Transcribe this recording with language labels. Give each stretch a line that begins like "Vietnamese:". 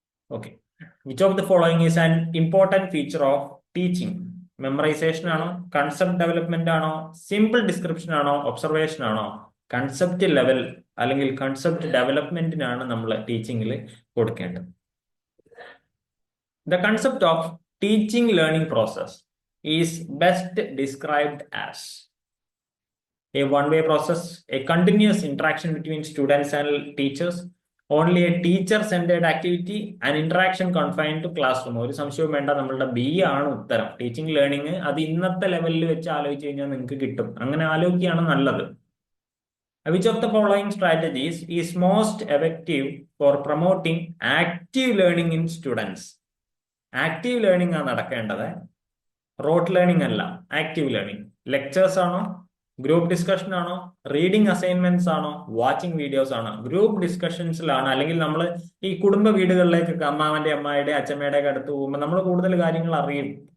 English: Okay, which of the following is an important feature of teaching?
Malayalam: Memorisation ആണോ, concept development ആണോ, simple description ആണോ, observation ആണോ? Concept level അല്ലെങ്കിൽ concept ഡെവലപ്മെന്റിനാണ് നമ്മൾ ടീച്ചിങ്ങിൽ കൊടുക്കേണ്ടത്.
English: The concept of teaching learning process is best described as a one-way process, a continuous interaction between students and teachers, only a teacher centred activity and interaction confined to classroom.
Malayalam: ഒരു സംശയവും വേണ്ട, നമ്മളുടെ B ആണ് ഉത്തരം. Teaching learning അത് ഇന്നത്തെ ലെവലിൽ വെച്ച് ആലോചിച്ച് കഴിഞ്ഞാൽ നിങ്ങൾക്ക് കിട്ടും. അങ്ങനെ ആലോചിക്കുകയാണ് നല്ലത്.
English: Which of the following strategies is most effective for promoting active learning in students?
Malayalam: Active learning ആണ് നടക്കേണ്ടത്, റോട്ട് ലേണിംഗ് അല്ല. ആക്റ്റീവ് ലേണിംഗ് ലെക്ചേഴ്സ് ആണോ, ഗ്രൂപ്പ് ഡിസ്കഷൻ ആണോ, റീഡിംഗ് അസൈൻമെന്റ്സ് ആണോ, വാച്ചിങ് വീഡിയോസ് ആണോ? ഗ്രൂപ്പ് ഡിസ്കഷൻസിലാണ്, അല്ലെങ്കിൽ നമ്മൾ ഈ കുടുംബ വീടുകളിലേക്കൊക്കെ അമ്മാവന്റെ അമ്മായിയുടെ അച്ഛമ്മയുടെ ഒക്കെ അടുത്ത് പോകുമ്പോൾ നമ്മൾ കൂടുതൽ കാര്യങ്ങൾ അറിയും.